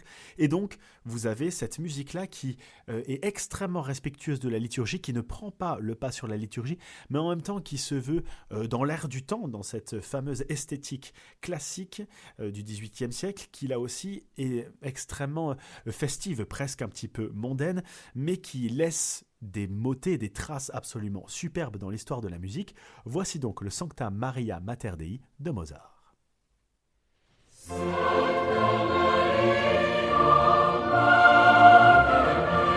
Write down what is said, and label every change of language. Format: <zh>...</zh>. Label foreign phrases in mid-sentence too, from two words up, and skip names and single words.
<fr>Et donc, vous avez cette musique-là qui est extrêmement respectueuse de la liturgie, qui ne prend pas le pas sur la liturgie, mais en même temps qui se veut dans l'air du temps, dans cette fameuse esthétique classique du XVIIIe siècle, qui là aussi est extrêmement festive, presque un petit peu mondaine, mais qui laisse des motets, des traces absolument superbes dans l'histoire de la musique. Voici donc le Sancta Maria Mater Dei de Mozart.</fr> <la>Sancta Maria Mater</la>